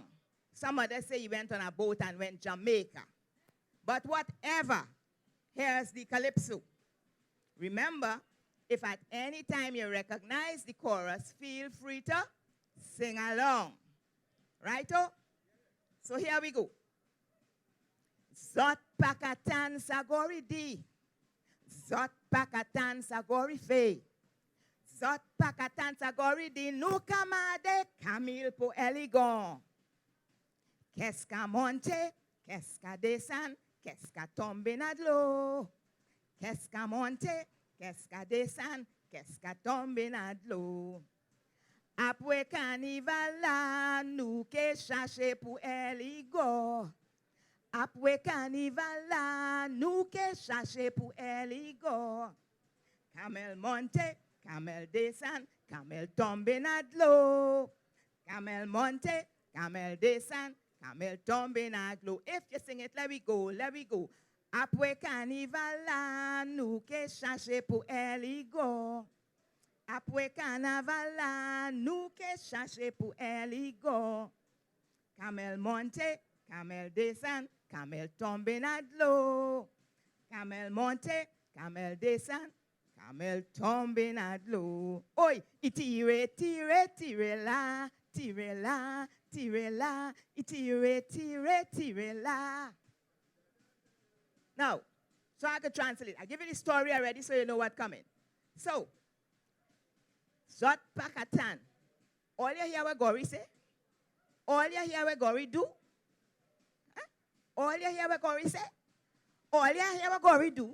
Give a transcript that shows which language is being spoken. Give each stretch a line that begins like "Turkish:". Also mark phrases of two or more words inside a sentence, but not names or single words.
English: Some others say he went on a boat and went Jamaica. But whatever, here's the calypso. Remember, if at any time you recognize the chorus, feel free to sing along. Righto? So here we go.
Saint Lucian Creole French: Zot pakatan sagori di. Zot pakatan sagori fe. Zot pakatan sagori di nukamade Camille po eligon. Keska monte, keska desan, keska tombe nadlo. Keska monte, keska desan, keska tombe nadlo. Apwe kanivala nou ke chache pou eligo. Apwe kanivala nou ke chache pou eligo. Camel monte, camel desan, camel tombe nadlo. Camel monte, camel desan, camel tombe nadlo.
English: If you sing it, let we go, let we go.
Saint Lucian Creole French: Apwe kanivala nou ke chache pou eligo. Apwe kanavala nou ke chache pou eligo. Camel monte, camel desan, camel tombe nadlo. Camel monte, camel desan, camel tombe nadlo. Oi, itire, tire, tire la, tire la, tire la, itire, tire, tire la.
English: Now, so I could translate. I give you the story already so you know what's coming.
Saint Lucian Creole French: So, Zot pakatan.
English: All you hear what Gory say? All you hear what Gory do? Huh? All you hear what Gory say? All you hear what Gory do?